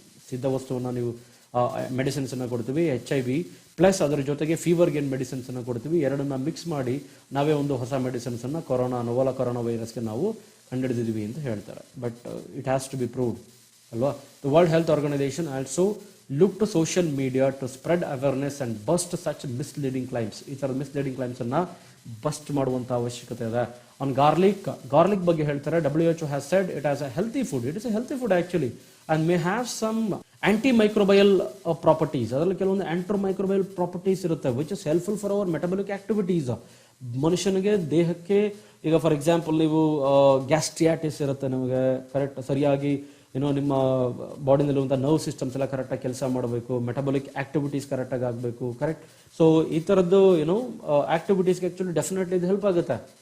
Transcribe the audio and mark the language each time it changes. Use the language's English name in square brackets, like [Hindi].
[Kannada] ಸಿದ್ಧ ವಸ್ತುವನ್ನು ನೀವು ಮೆಡಿಸಿನ್ಸನ್ನು ಕೊಡ್ತೀವಿ, HIV ಪ್ಲಸ್ ಅದರ ಜೊತೆಗೆ ಫೀವರ್ಗೆ ಏನು ಮೆಡಿಸಿನ್ಸನ್ನು ಕೊಡ್ತೀವಿ, ಎರಡನ್ನ ಮಿಕ್ಸ್ ಮಾಡಿ ನಾವೇ ಒಂದು ಹೊಸ ಮೆಡಿಸಿನ್ಸನ್ನು ನೋವಲ್ ಕೊರೋನಾ ವೈರಸ್ಗೆ ನಾವು ಕಂಡುಹಿಡಿದಿದ್ದೀವಿ ಅಂತ ಹೇಳ್ತಾರೆ. [English] But it has to be proved ಅಲ್ವಾ. The world health organisation also look to social media to spread awareness and bust such misleading claims. [Kannada] ಈ ಥರದ ಮಿಸ್ಲೀಡಿಂಗ್ ಕ್ಲೈಮ್ಸನ್ನು ಬಸ್ಟ್ ಮಾಡುವಂಥ ಅವಶ್ಯಕತೆ ಇದೆ. [English] on garlic [Kannada] ಬಗ್ಗೆ ಹೇಳ್ತಾರೆ, [English] WHO has said it as a healthy food. It is a healthy food actually and may have some antimicrobial properties. [Kannada] ಅದರಲ್ಲಿ ಕೆಲವೊಂದು [English] antimicrobial properties ಇರುತ್ತೆ which is helpful for our metabolic activities. [Kannada] ಮನುಷ್ಯನಿಗೆ ದೇಹಕ್ಕೆ ಈಗ for example ನೀವು ಗ್ಯಾಸ್ಟ್ರಿಯಾಟಿಸ್ ಇರುತ್ತೆ ನಿಮಗೆ, correct ಸರಿಯಾಗಿ ನಿಮ್ಮ ಬಾಡಿನಲ್ಲಿರುವಂಥ ನರ್ವ್ ಸಿಸ್ಟಮ್ಸ್ ಎಲ್ಲ ಕರೆಕ್ಟಾಗಿ ಕೆಲಸ ಮಾಡಬೇಕು, ಮೆಟಬಾಲಿಕ್ ಆಕ್ಟಿವಿಟೀಸ್ ಕರೆಕ್ಟಾಗಿ ಆಗಬೇಕು, ಕರೆಕ್ಟ್. ಸೊ ಈ ಥರದ್ದು ಆಕ್ಟಿವಿಟೀಸ್ಗೆ ಆ್ಯಕ್ಚುಲಿ ಡೆಫಿನೆಟ್ಲಿ ಇದು ಹೆಲ್ಪ್ ಆಗುತ್ತೆ.